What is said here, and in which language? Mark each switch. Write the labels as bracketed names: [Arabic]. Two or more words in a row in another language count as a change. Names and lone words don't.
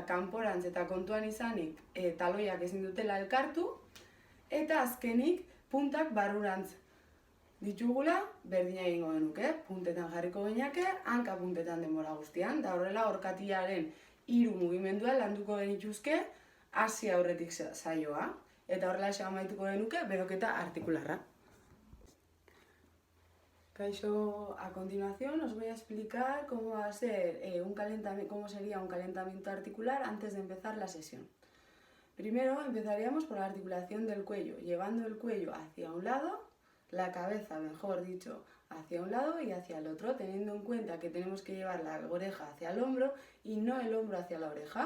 [Basque] kanporantz eta kontuan izanik taloiak ezin dutela elkartu, eta azkenik, puntak barrurantz ditugula, berdina egingo genuke, puntetan jarriko gineke, hanka puntetan denbora guztian, da horrela orkatiaren 3 mugimendua landuko genituzke hasi aurretik saioa, eta horrela amaituko genuke beroketa artikularra. Kaixo, [Spanish] a continuación os voy a explicar cómo va a ser cómo sería un calentamiento articular antes de empezar la sesión. Primero empezaríamos por la articulación del cuello, llevando el cuello hacia un lado, la cabeza, mejor dicho, hacia un lado y hacia el otro, teniendo en cuenta que tenemos que llevar la oreja hacia el hombro y no el hombro hacia la oreja.